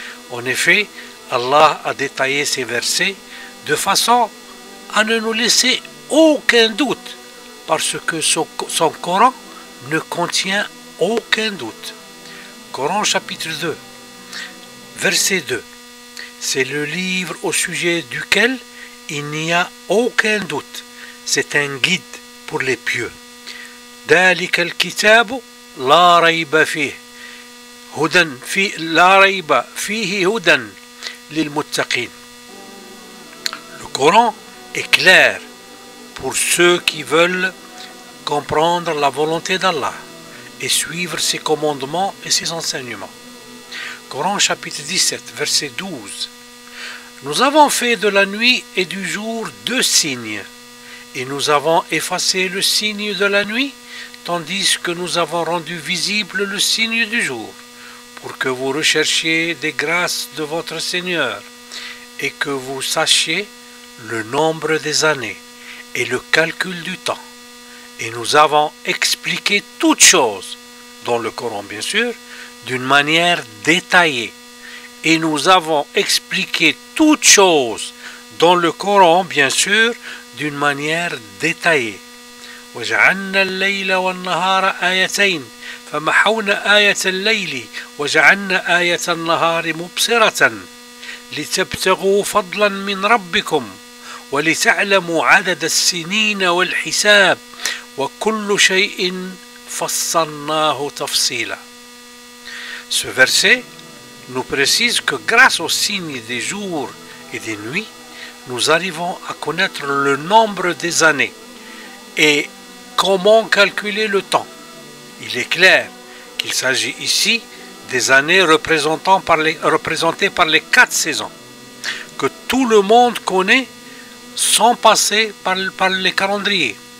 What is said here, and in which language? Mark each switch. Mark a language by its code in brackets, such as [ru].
[fr] En effet, Allah a détaillé ces versets de façon à ne nous laisser aucun doute, parce que son Coran ne contient aucun doute. Coran chapitre 2, verset 2. C'est le livre au sujet duquel il n'y a aucun doute. C'est un guide pour les pieux. [ar] ذلك الكتاب لا ريب فيه لا ريب فيه هدى للمتقين. [fr] Le Coran est clair pour ceux qui veulent comprendre la volonté d'Allah et suivre ses commandements et ses enseignements. Coran chapitre 17, verset 12. Nous avons fait de la nuit et du jour deux signes, et nous avons effacé le signe de la nuit, tandis que nous avons rendu visible le signe du jour, pour que vous recherchiez des grâces de votre Seigneur, et que vous sachiez le nombre des années et le calcul du temps, Et nous avons expliqué toutes choses, dans le Coran bien sûr, d'une manière détaillée. Et nous avons expliqué toutes choses dans le Coran bien sûr, d'une manière détaillée. [ar] وجعلنا الليل والنهار آيتين فمحونا آية الليل وجعلنا آية النهار مبصرة لتبتغوا فضلا من ربكم ولتعلموا عدد السنين والحساب وكل شيء فصلناه تفصيلا. [fr] Ce verset nous précise que grâce aux signes des jours et des nuits, nous arrivons à connaître le nombre des années et comment calculer le temps. Il est clair qu'il s'agit ici des années représentées par les 4 saisons, que tout le monde connaît sans passer par les calendriers.